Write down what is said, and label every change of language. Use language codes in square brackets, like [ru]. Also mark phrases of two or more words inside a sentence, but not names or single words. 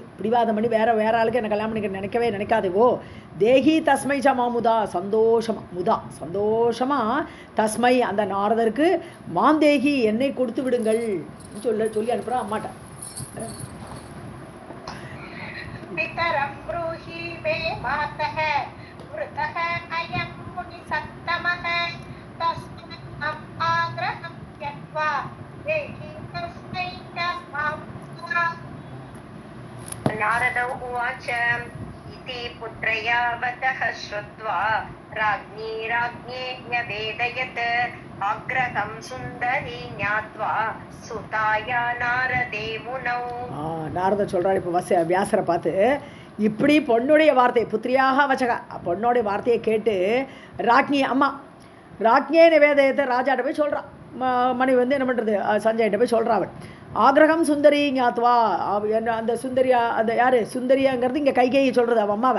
[ta] பிடிவாதம் பண்ணி வேற ஆளுக்கு என்ன கல்யாணம் பண்ணிக்க நினைக்காதேகோ. [sa] देहि तस्मै च मां मुदा, [ta] சந்தோஷமா தஸ்மை அந்த நாரதருக்கு மாந்தேகி என்னை கொடுத்து விடுங்கள் சொல்லி அனுப்புகிறா அம்மாட்ட. [sa] பிதரம் ப்ரூஹி மே மாதः व्रतः अयं मुनिसत्तमः तस्मात् आग्रहं त्यक्त्वा देहि तस्मै च मां मुदा. नारद उवाच इति पुत्रयावतः श्रुत्वा राज्ञे न्यवेदयत् आग्रहं सुन्दरी ज्ञात्वा सुताया नारदे मुनौ. [ta] நாரதர் சொல்கிறார் இப்போ வியாசரை பார்த்து, இப்படி பொண்ணுடைய வார்த்தை புத்திரியாக வச்சக, பொண்ணோடைய வார்த்தையை கேட்டு [sa] राज्ञे न्यवेदयत् [ta] ராஜாட்ட போய் சொல்கிறான். மனைவி வந்து என்ன பண்ணுறது, சஞ்சய்கிட்ட போய் சொல்கிறான். அவன் [sa] आग्रहं सुन्दरी ज्ञात्वा, [ta] அந்த சுந்தரியா, அந்த யார் சுந்தரியாங்கிறது இங்கே கைகேயை சொல்கிறது அவன் அம்மாவை.